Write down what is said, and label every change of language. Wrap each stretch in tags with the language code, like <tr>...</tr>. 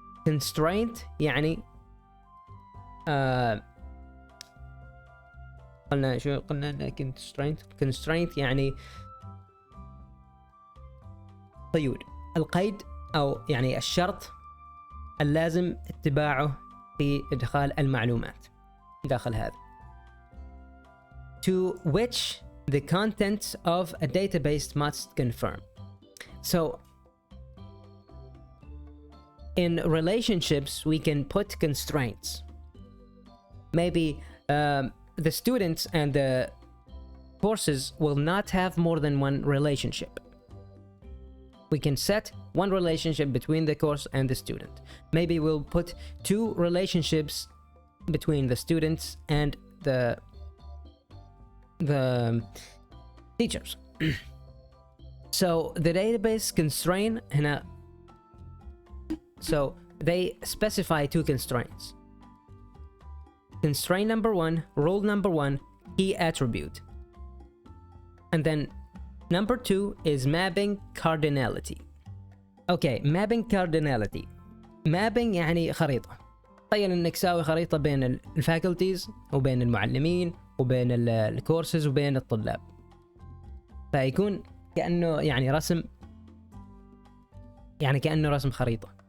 <ar>constraint يعني قلنا شو قلنا constraint يعني قيود، القيد أو يعني الشرط اللازم اتباعه في إدخال المعلومات داخل هذا.</ar> <en>To which the contents of a database must conform. So in relationships we can put constraints. Maybe the students and the courses will not have more than one relationship. We can set one relationship between the course and the student. Maybe we'll put two relationships between the students and the teachers. So the database constraint</en> <ar>هنا,</ar> <en>so they specify two constraints. Constraint number one, rule number one, key attribute. And then number two is mapping cardinality. Okay, mapping cardinality.</en> <ar>Mapping يعني خريطة. تخيل انك تساوي خريطة بين الفاكولتيز وبين المعلمين وبين الكورسز وبين الطلاب. فيكون كأنه يعني رسم، يعني كأنه رسم خريطة.</ar>